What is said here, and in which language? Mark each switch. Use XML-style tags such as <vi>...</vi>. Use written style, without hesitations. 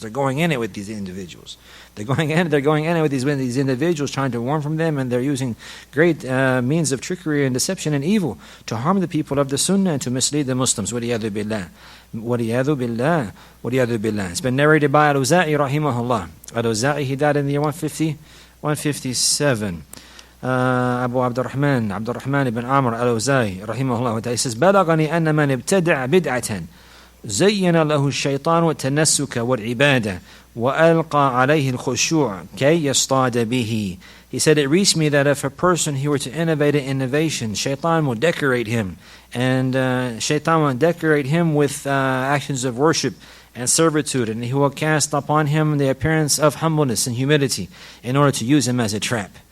<en>They're going in it with these individuals. They're going in it with these individuals, trying to warn from them, and they're using great means of trickery and deception and evil to harm the people of the Sunnah and to mislead the Muslims.</en> <ar>وَلِيَذُ بِاللَّهِ.</ar> <en>It's been narrated by Al-Awza'i rahimahullah. Al-Awza'i, he died in the year 150 157. Abu Abdurrahman ibn Amr al-Awzai rahimahullah ta'ala, he says,</en> <ar>بلغني أن من ابتدع بدعة زين له الشيطان التنسك والعبادة وألقى عليه الخشوع كي يصطاد به.</ar> <en>He said, it reached me that if a person he were to innovate an innovation, shaitan will decorate him, and shaitan will decorate him with actions of worship and servitude, and he will cast upon him the appearance of humbleness and humility in order to use him as a trap.</en>